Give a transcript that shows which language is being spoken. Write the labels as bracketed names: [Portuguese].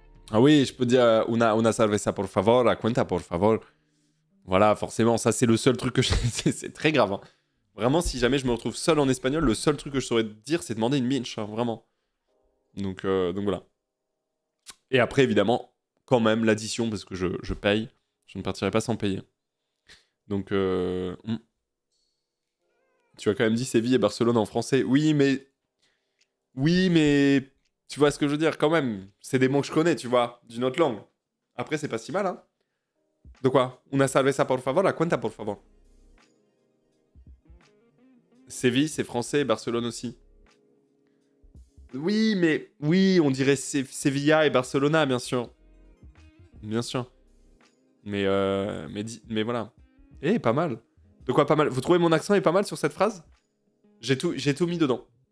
[French] Ah oui, je peux dire [Spanish] una cerveza por favor, la cuenta por favor. [French] Voilà, forcément, ça c'est le seul truc que je... c'est très grave. Hein. Vraiment, si jamais je me retrouve seul en espagnol, le seul truc que je saurais dire, c'est demander une minche, hein, vraiment. Donc voilà. Et après, évidemment, quand même, l'addition, parce que je paye. Je ne partirai pas sans payer. Donc, tu as quand même dit Séville et Barcelone en français. Oui, mais... Tu vois ce que je veux dire, quand même. C'est des mots que je connais, tu vois, d'une autre langue. Après, c'est pas si mal, hein. De quoi? [Spanish] Una cerveza por favor, la cuenta por favor. [French] Séville, c'est français, Barcelone aussi. Oui, mais... Oui, on dirait Sevilla et Barcelona, bien sûr. Bien sûr. Mais voilà. Eh, pas mal. De quoi pas mal? Vous trouvez mon accent est pas mal sur cette phrase? J'ai tout mis dedans.